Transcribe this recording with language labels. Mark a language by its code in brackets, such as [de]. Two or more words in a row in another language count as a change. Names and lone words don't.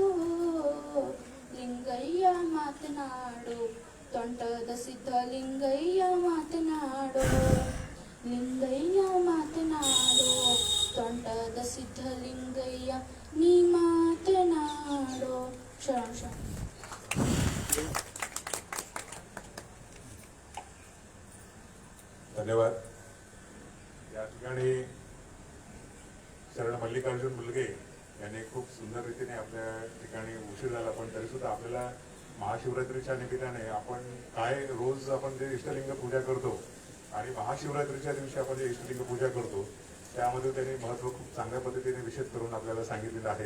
[kn] ಲಿಂಗಯ್ಯ ಮಾತನಾಡೋ ತೊಂಟದ ಸಿದ್ಧಲಿಂಗಯ್ಯ ಮಾತನಾಡೋ. ಲಿಂಗಯ್ಯ ಮಾತನಾಡೋ ತೊಂಟದ ಸಿದ್ಧಲಿಂಗಯ್ಯ ನೀ ಮಾತನಾಡೋ. ಶರಣ. [mr] धन्यवाद. या ठिकाणी शरण मल्लिकार्जुन मुलगे यांनी खूप सुंदर रीतीने आपल्या ठिकाणी उशीर झाला पण तरी सुद्धा आपल्याला महाशिवरात्रीच्या निमित्ताने आपण काय रोज आपण जे इष्टलिंग पूजा करतो आणि महाशिवरात्रीच्या दिवशी आपण जे इष्टलिंग पूजा करतो त्यामध्ये त्यांनी महत्व खूप चांगल्या पद्धतीने विशद करून आपल्याला सांगितलेलं आहे.